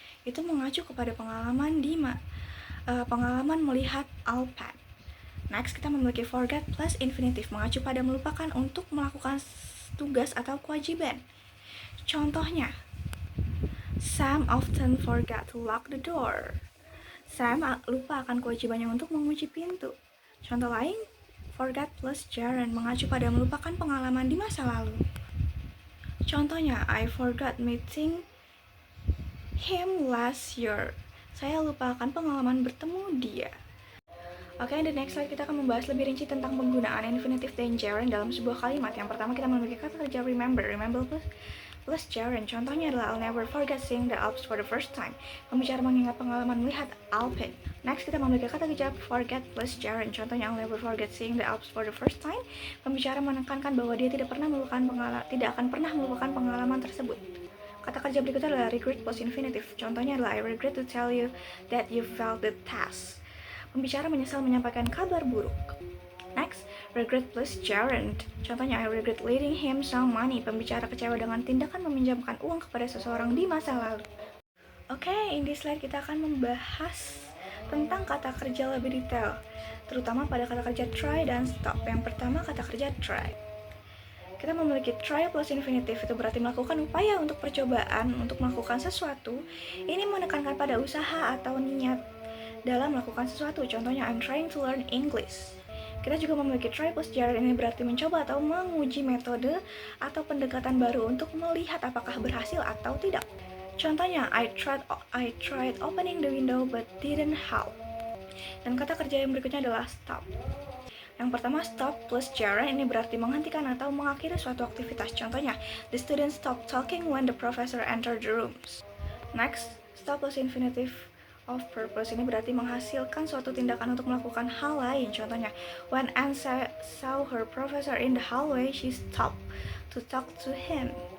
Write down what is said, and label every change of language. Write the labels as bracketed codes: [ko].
[id] Itu mengacu kepada pengalaman pengalaman melihat Alpen. Next, kita memiliki forget plus infinitif mengacu pada melupakan untuk melakukan tugas atau kewajiban. [en] Contohnya, Sam often forgot to lock the door. [id] Sam lupa akan kewajibannya untuk mengunci pintu. Contoh lain, forget plus gerund mengacu pada melupakan pengalaman di masa lalu. [en] Contohnya, I forgot meeting him last year. [id] Saya lupa akan pengalaman bertemu dia. Oke, [en] in the next slide [id] kita akan membahas lebih rinci tentang penggunaan infinitif dan gerund dalam sebuah kalimat. Yang pertama kita memiliki kata kerja remember plus gerund. [en] Contohnya adalah I'll never forget seeing the Alps for the first time. [id] Pembicara mengingat pengalaman melihat Alpen. Next kita memiliki kata kerja forget plus gerund. [en] Contohnya I'll never forget seeing the Alps for the first time. [id] Pembicara menekankan bahwa dia tidak akan pernah melupakan pengalaman tersebut. Kata kerja berikutnya adalah regret plus infinitive. Contohnya adalah [en] I regret to tell you that you failed the test. [id] Pembicara menyesal menyampaikan kabar buruk. [en] Next, regret plus gerund. Contohnya, I regret lending him some money. [id] Pembicara kecewa dengan tindakan meminjamkan uang kepada seseorang di masa lalu. Oke, [en] in this slide [id] kita akan membahas tentang kata kerja lebih detail, terutama pada kata kerja try dan stop. Yang pertama, kata kerja try. Kita memiliki try plus infinitive, itu berarti melakukan upaya untuk percobaan untuk melakukan sesuatu. Ini menekankan pada usaha atau niat dalam melakukan sesuatu. [en] Contohnya, I'm trying to learn English. [id] Kita juga memiliki try plus gerund, ini berarti mencoba atau menguji metode atau pendekatan baru untuk melihat apakah berhasil atau tidak. [en] Contohnya, I tried opening the window but didn't help. [id] Dan kata kerja yang berikutnya adalah stop. Yang pertama, stop plus gerund, ini berarti menghentikan atau mengakhiri suatu aktivitas. [en] Contohnya, the students stopped talking when the professor entered the rooms. [id] Next, stop plus infinitive of purpose, ini berarti menghasilkan suatu tindakan untuk melakukan hal lain. [en] Contohnya, when Anne saw her professor in the hallway, she stopped to talk to him.